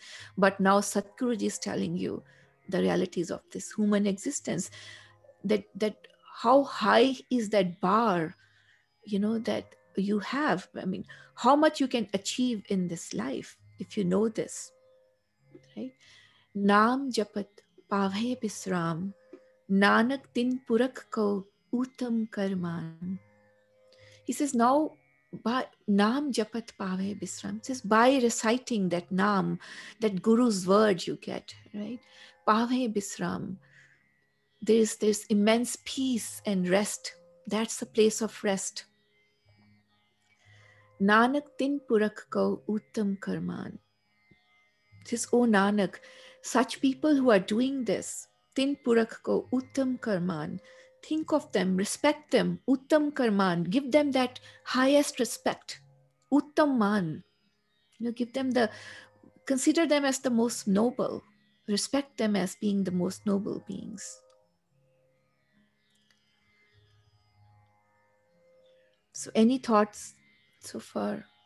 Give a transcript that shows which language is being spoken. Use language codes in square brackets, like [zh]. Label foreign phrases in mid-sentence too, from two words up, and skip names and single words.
[en] But now Satguruji is telling you the realities of this human existence, that how high is that bar, that you have. I mean, how much you can achieve in this life if you know this, right? [pa] ਨਾਮ ਜਪਤ ਪਾਵੈ ਬਿਸ੍ਰਾਮੁ, ਨਾਨਕ ਤਿਨ ਪੁਰਖ ਕਉ ਊਤਮ ਕਰਮਨ. [en] He says now by [pa] ਨਾਮ ਜਪਤ ਪਾਵੈ ਬਿਸ੍ਰਾਮੁ. [en] It says by reciting that Naam, that Guru's word you get, right? [pa] ਪਾਵੈ ਬਿਸ੍ਰਾਮੁ. [en] There's immense peace and rest. That's the place of rest. [pa] ਨਾਨਕ ਤਿਨ ਪੁਰਖ ਕਉ ਊਤਮ ਕਰਮਨ. [en] It says, oh Nanak, such people who are doing this, [pa] ਤਿਨ ਪੁਰਖ ਕਉ ਊਤਮ ਕਰਮਨ, [en] think of them, respect them, [pa] ਊਤਮ ਕਰਮਨ, [en] give them that highest respect, [pa] ਊਤਮ ਮਾਨ. [en] Give them consider them as the most noble, respect them as being the most noble beings. So, any thoughts so far?